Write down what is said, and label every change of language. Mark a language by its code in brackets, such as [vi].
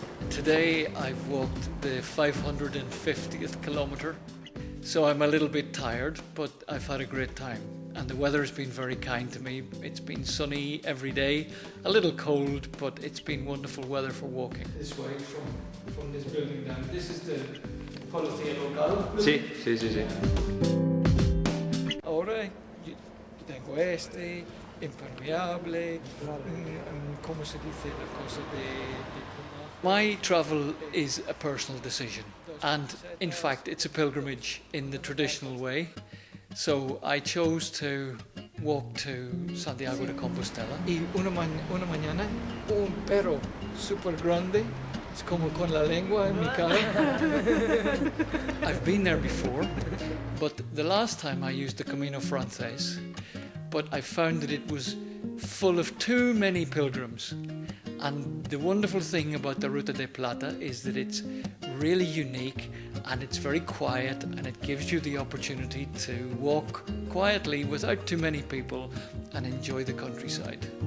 [en] Today I've walked the 550th kilometre, so I'm a little bit tired, but I've had a great time. And the weather's been very kind to me. It's been sunny every day, a little cold, but it's been wonderful weather for walking. This way from this building down. This is the Policía Local. [es] Sí. Ahora yo tengo este, impermeable, ¿cómo se dice la cosa de... [en] My travel is a personal decision, and in fact it's a pilgrimage in the traditional way. So I chose to walk to Santiago de Compostela. [es] Y una mañana, un perro super grande, es como con la lengua en mi cara. [en] I've been there before, but the last time I used the Camino Francés, but I found that it was full of too many pilgrims. And the wonderful thing about the Ruta de Plata is that it's really unique and it's very quiet, and it gives you the opportunity to walk quietly without too many people and enjoy the countryside.